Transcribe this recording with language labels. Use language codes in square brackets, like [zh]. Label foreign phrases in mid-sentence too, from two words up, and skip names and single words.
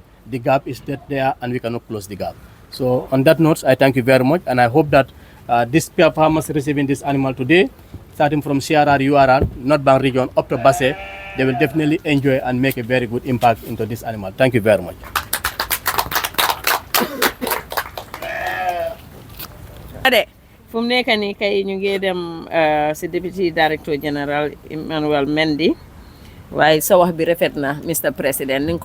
[en] The gap is there and we cannot close the gap. So on that note, I thank you very much and I hope that these farmers receiving this animal today, starting from CRR, URR, North Bank region up to Basse, they will definitely enjoy and make a very good impact into this animal. Thank you very much. [wo] fu mu nekk nii kay ñu ngi dem si Deputy Director General Emmanuel Mendy waaye sa wax bi rafet na [en] Mr President [wo] ni nga